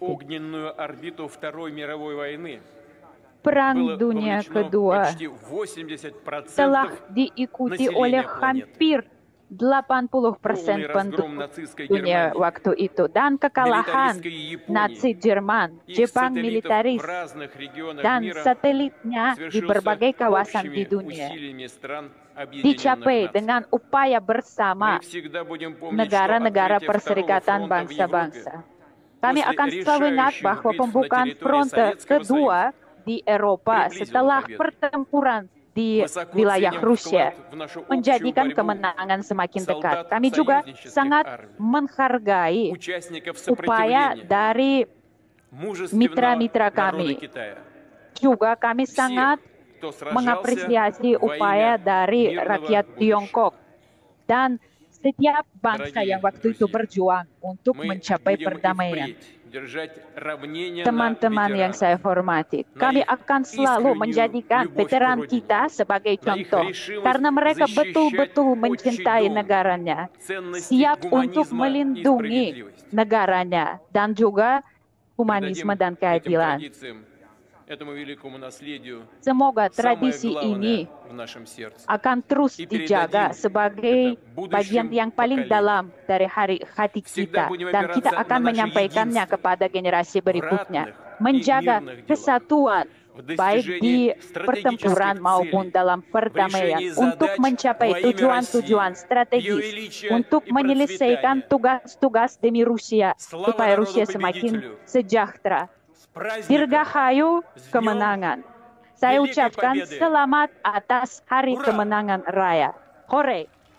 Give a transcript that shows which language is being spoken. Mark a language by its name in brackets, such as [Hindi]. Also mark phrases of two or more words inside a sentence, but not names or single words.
[Russian] огненную орбиту Второй мировой войны [Indonesian] Perang [Russian] было [Indonesian] Dunia [Russian] вовлечено [Indonesian] Kedua [Russian] почти 80% [Indonesian] telah diikuti oleh hampir 80% [Russian] полный [Indonesian] penduduk [Russian] разгром нацистской [Indonesian] dunia [Russian] Германии, [Indonesian] waktu itu dan kekalahan [Russian] милитаристской Японии, [Indonesian] Nazi Jerman, [Russian] их [Indonesian] Jepang [Russian] сателлитов [Indonesian] militaris, [Russian] в разных регионах [Indonesian] dan [Russian] мира [Indonesian] satelitnya di [Russian] совершился [Indonesian] berbagai kawasan di [Russian] общими [Indonesian] dunia [Russian] усилиями стран Объединенных [Indonesian] dicapai [Russian] Наций. [Indonesian] dengan upaya bersama [Russian] Мы всегда будем помнить, что [Indonesian] negara-negara [Russian] открытие Второго [Indonesian] Perserikatan [Russian] фронта в Европе [Indonesian] Bangsa-Bangsa. Kami [Russian] после [Indonesian] akan selalu ingat [Russian] решающих [Indonesian] bahwa [Russian] битв на [Indonesian] pembukaan [Russian] территории [Indonesian] fronte [Russian] Советского [Indonesian] kedua [Russian] Союза [Indonesian] di di Eropa [Russian] приблизила [Indonesian] setelah [Russian] победу. [Indonesian] pertempuran di [Russian] Высоко [Indonesian] wilayah [Russian] ценим [Indonesian] Rusia [Russian] вклад в нашу общую [Indonesian] menjadikan [Russian] борьбу [Indonesian] kemenangan semakin dekat. [Russian] солдат [Indonesian] Kami juga [Russian] союзнических [Indonesian] sangat [Russian] армий, [Indonesian] menghargai [Russian] участников [Indonesian] upaya [Russian] сопротивления, [Indonesian] dari [Russian] мужественного [Indonesian] mitra-mitra [Russian] народа [Indonesian] kami. [Russian] Китая. [Indonesian] Juga kami [Russian] Всех, [Indonesian] sangat [Russian] кто сражался [Indonesian] mengapresiasi [Russian] во [Indonesian] upaya [Russian] имя [Indonesian] dari [Russian] мирного [Indonesian] rakyat [Russian] будущего. [Indonesian] Tiongkok dan setiap bangsa [Russian] Дорогие [Indonesian] yang waktu itu [Russian] друзья, [Indonesian] berjuang untuk [Russian] Мы [Indonesian] mencapai [Russian] будем и [Indonesian] perdamaian. [Russian] впредь держать равнение на [Indonesian] Teman-teman yang [Russian] ветеранов, [Indonesian] saya hormati, [Russian] на [Indonesian] kami [Russian] их [Indonesian] akan selalu [Russian] искреннюю [Indonesian] menjadikan [Russian] любовь к [Indonesian] veteran [Russian] родине, [Indonesian] kita sebagai [Russian] на их [Indonesian] contoh [Russian] решимость [Indonesian] karena mereka [Russian] защищать [Indonesian] betul-betul [Russian] отчий [Indonesian] mencintai [Russian] дом, [Indonesian] negaranya, [Russian] ценности [Indonesian] siap untuk [Russian] гуманизма и [Indonesian] melindungi [Russian] справедливости. [Indonesian] negaranya dan juga [Russian] Придадим [Indonesian] humanisme dan [Russian] этим [Indonesian] keadilan. [Russian] традициям, этому великому наследию [Indonesian] Semoga [Russian] самое [Indonesian] tradisi ini [Russian] главное в нашем сердце. [Indonesian] akan terus [Russian] И [Indonesian] dijaga [Russian] передадим [Indonesian] sebagai [Russian] это будущим [Indonesian] bagian yang paling [Russian] поколениям. [Indonesian] dalam dari hati [Russian] Всегда [Indonesian] kita [Russian] будем [Indonesian] dan kita [Russian] опираться [Indonesian] akan [Russian] на наше [Indonesian] menyampaikannya [Russian] единство [Indonesian] kepada generasi berikutnya, [Russian] ратных и [Indonesian] menjaga [Russian] мирных делах, [Indonesian] kesatuan [Russian] в [Indonesian] baik di [Russian] достижении [Indonesian] pertempuran [Russian] стратегических [Indonesian] maupun [Russian] целей, [Indonesian] dalam [Russian] в [Indonesian] perdamaian [Russian] решении [Indonesian] untuk [Russian] задач [Indonesian] mencapai [Russian] во имя [Indonesian] tujuan-tujuan [Russian] России, ее [Indonesian] strategis [Russian] величия [Indonesian] untuk [Russian] и [Indonesian] menyelesaikan [Russian] процветания. [Indonesian] tugas-tugas demi Rusia [Russian] Слава [Indonesian] supaya [Russian] народу [Indonesian] Rusia semakin [Russian] победителю! [Indonesian] sejahtera. [Russian] С праздником! [Indonesian] Dirgahayu [Russian] С днем [Indonesian] kemenangan. Saya [Russian] Великой [Indonesian] ucapkan [Russian] Победы! [Indonesian] selamat atas Hari [Russian] Ура! [Indonesian] Kemenangan Raya. Hore!